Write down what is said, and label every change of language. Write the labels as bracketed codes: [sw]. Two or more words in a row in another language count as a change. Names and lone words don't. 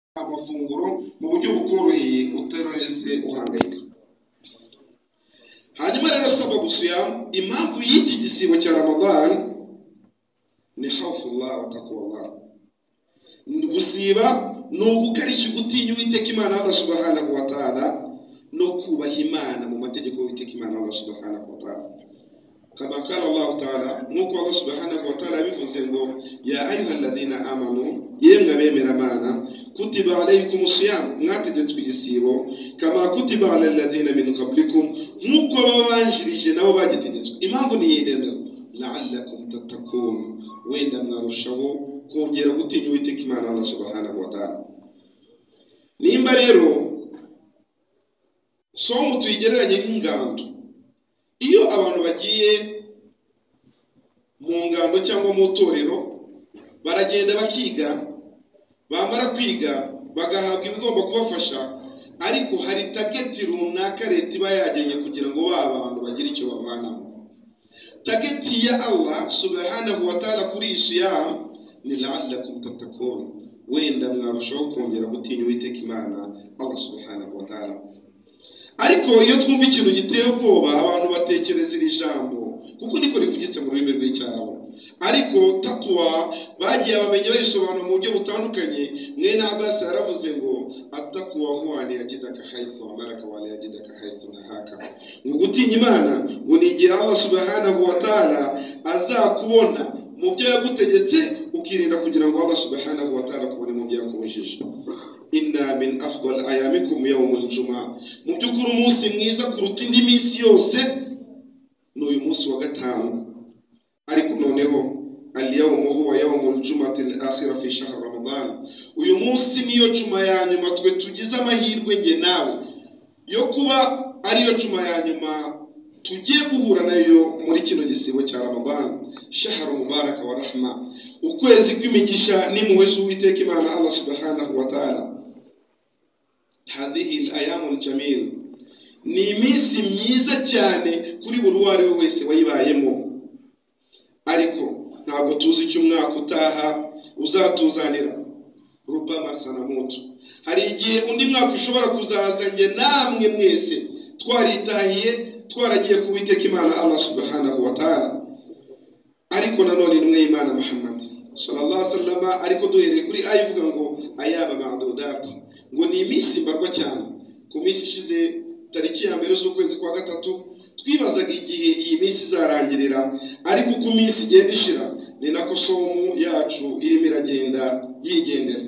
[rw] amafunguro mu buryo bukoroheye utaretse uhangayika. Hanyuma rero [ar] سبب صيام, [rw] impamvu y'iki gisibo cya Ramadan ni [ar] خوف الله وتقوى الله. [rw] Gusiba no gukarisha gutinya Uwiteka Imana [ar] الله سبحانه وتعالى [rw] no kubaha Imana mu mategeko y'Uwiteka Imana [ar] الله سبحانه وتعالى. كما قال الله تعالى, nuko الله سبحانه وتعالى [rw] bivuze ngo [ar] يا أيها الذين آمنوا, [rw] yemwe bemera Imana, [ar] كتب عليكم الصيام, [rw] mwategetswe igisibo [ar] كما كتب على الذين من قبلكم, [rw] nuko babanjirije nabo bagitegetswe. Impamvu ni yendero [ar] لعلكم تتقون, [rw] wenda mwarushaho kongera gutinya Uwiteka Imana [ar] الله سبحانه وتعالى. [rw] Nimba rero somo tuyigereranye nk'ingando, iyo abantu bagiye mu ngando cyangwa mu torero baragenda bakiga, bamara kwiga bagahabwa ibigomba kubafasha, ariko hari target runaka leta iba yagenye kugira ngo abantu bagire icyo bavanamo. Target ya [ar] الله سبحانه وتعالى kuri siyam ni لعلكم تتقون, [rw] wenda mwarushaho kongera gutinya Uwiteka Imana [ar] الله سبحانه وتعالى. [rw] Ariko iyo twumva ikintu giteye ubwoba abantu batekereza iri jambo kuko niko rivugitse mu rurimi rw'icyarabu, ariko taqwa bagiye abamenye bayisobanura mu buryo butandukanye. Mwene Abbas yaravuze ngo [ar] التقوى هو أن يجدك حيث أمرك ولا يجدك حيث نهاك, [rw] ngo gutinya Imana ngo ni igihe [ar] الله سبحانه وتعالى [rw] azakubona mu byo yagutegetse ukirinda kugira ngo [ar] الله سبحانه وتعالى [rw] kubone mu byo yakubujije. [ar] إن من أفضل أيامكم يوم الجمعة, [rw] mu byukuri umunsi mwiza kuruta indi minsi yose ni uyu munsi wa gatanu. Ariko noneho [ar] اليوم هو يوم الجمعة الآخرة في شهر رمضان, [rw] uyu munsi niyo juma ya nyuma twe tugize amahirwe nge nawe yo kuba ariyo juma ya nyuma tugiye guhura nayo muri kino gisibo cya Ramadan, [ar] شهر مبارك ورحمة, [rw] ukwezi kw'imigisha n'impuhwe z'Uwiteka Imana [ar] الله سبحانه وتعالى. هذه الأيام الجميل, [rw] ni iminsi myiza cyane kuri buri wari wese wayibayemo, ariko ntabwo tuzi icyo umwaka utaha uzatuzanira. [ar] ربما سنموت, [rw] hari igihe undi mwaka ushobora kuzaza nge namwe mwese twaritahiye twaragiye ku Uwiteka Imana [ar] الله سبحانه وتعالى. [rw] Ariko nanone intumwa y'Imana Muhammad [ar] صلى الله عليه وسلم, [rw] ariko duhereye kuri ayivuga ngo [ar] أياما معدودات, [rw] ngo ni iminsi mbarwa cyane. Ku minsi ishize tariki ya mbere z'ukwezi kwa gatatu twibazaga igihe iyi minsi izarangirira, ariko uko minsi igenda ishira ni nako somo yacu irimo iragenda yigendera.